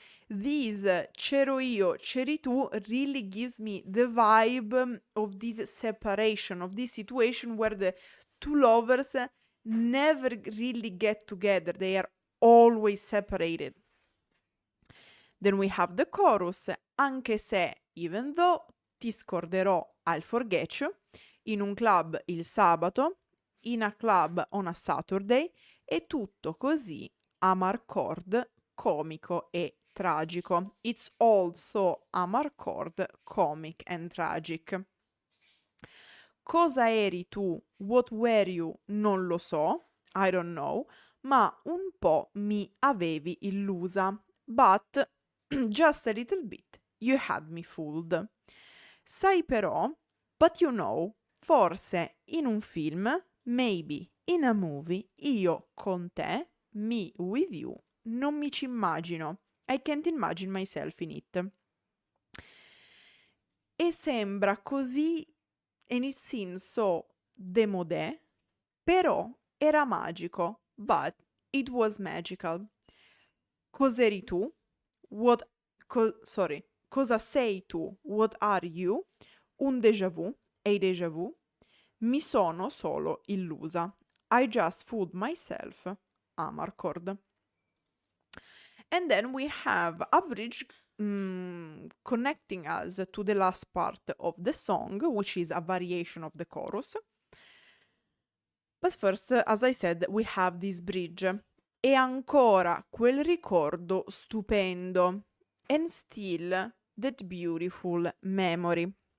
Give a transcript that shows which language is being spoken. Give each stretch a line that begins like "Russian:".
English: This
Italian: c'ero io, c'eri tu
English: really gives me the vibe of this separation, of this situation where the two lovers never really get together. They are always separated. Then we have the chorus,
Italian: anche se,
English: even though,
Italian: ti scorderò,
English: I'll forget you,
Italian: in un club il sabato,
English: in a club on a Saturday,
Italian: è tutto così Amarcord, comico e tragico.
English: It's also Amarcord, comic and tragic.
Italian: Cosa eri tu?
English: What were you?
Italian: Non lo so,
English: I don't know,
Italian: ma un po' mi avevi illusa.
English: But just a little bit you had me fooled.
Italian: Sai però,
English: but you know,
Italian: forse in un film,
English: maybe in a movie,
Italian: io con te,
English: me with you,
Italian: non mi ci immagino.
English: I can't imagine myself in it.
Italian: E sembra così,
English: and it seems so démodé,
Italian: però era magico,
English: but it was magical.
Italian: Cos'eri tu? Cosa sei tu?
English: What are you?
Italian: Un déjà vu,
English: a déjà vu.
Italian: Mi sono solo illusa.
English: I just fooled myself. Amarcord. And then we have a bridge connecting us to the last part of the song, which is a variation of the chorus. But first, as I said, we have this bridge.
Italian: E ancora quel ricordo stupendo.
English: And still that beautiful memory.